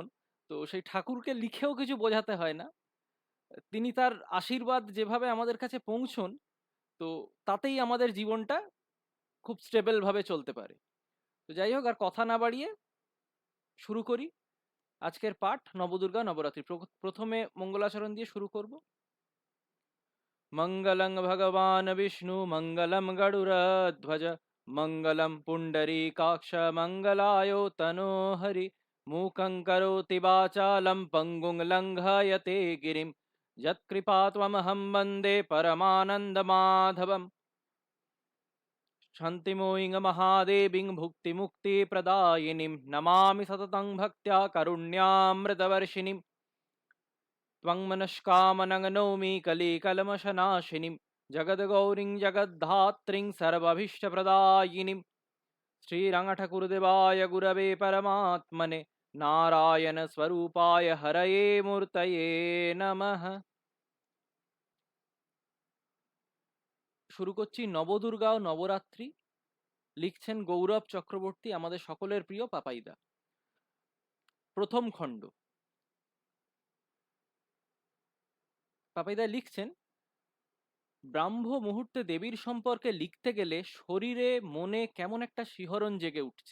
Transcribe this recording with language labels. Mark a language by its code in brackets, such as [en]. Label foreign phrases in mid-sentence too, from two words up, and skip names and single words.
[bn] তো সেই ঠাকুরকে লিখেও কিছু বোঝাতে হয় না, তিনি তার আশীর্বাদ যেভাবে আমাদের কাছে পৌঁছন, তো তাতেই আমাদের জীবনটা খুব স্টেবল ভাবে চলতে পারে। তো যাই হোক, আর কথা না বাড়িয়ে শুরু করি আজকের পাঠ নবদুর্গা নবরাত্রি। প্রথমে মঙ্গলাচরণ দিয়ে শুরু করব। [sa] মঙ্গলং ভগবান বিষ্ণু মঙ্গলম গরুড়ধ্বজ মঙ্গলম পুণ্ডরীকাক্ষ মঙ্গলায় তনো হরি মূকং করোতি বাচালম পঙ্গুং লঙ্ঘয়তে গিরিম যৎকৃপাত্মহং বন্দে পরমানন্দমাধবম শান্তিময়ীং মহাদেবীং ভুক্তিমুক্তিপ্রদায়িনীং নমামি সততং ভক্ত্যা কারুণ্যামৃতবর্ষিণীম त्वं मनस्कामनं नौमि कलिकल्मषनाशिनीं जगद्गौरीं जगद्धात्रीं सर्वाभीष्टप्रदायिनीं श्रीरङ्गठकुरुदेवाय गुरवे परमात्मने नारायणस्वरूपाय हरये मूर्तये नमः। [bn] শুরু করছি নবদুর্গা ও নবরাত্রি। লিখছেন গৌরব চক্রবর্তী, আমাদের সকলের প্রিয় পাপাইদা। প্রথম খণ্ড। পাপাইদা লিখছেন, ব্রাহ্ম মুহূর্তে দেবীর সম্পর্কে লিখতে গেলে শরীরে মনে কেমন একটা শিহরণ জেগে উঠছে।